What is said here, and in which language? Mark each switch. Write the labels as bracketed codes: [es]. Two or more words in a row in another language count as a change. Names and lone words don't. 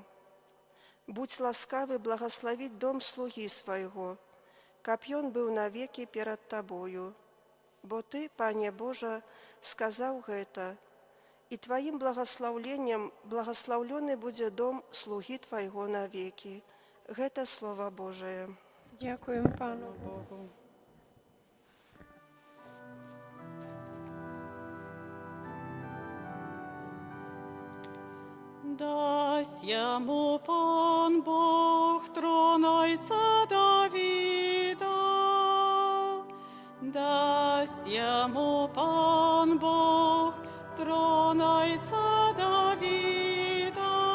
[be] Будзь ласкавы благаславіць дом слугі свайго, каб ён быў навекі перад Табою. Бо Ты, Пане Божа, сказаў гэта, і Тваім благаслаўленнем благаслаўлёны будзе дом слугі Твайго навекі. Гэта Слова Божае. [uk] Дякуємо Пану Богу. Дасть йому Пан Бог трон Отця Давида, дасть йому Пан Бог трон Отця Давида.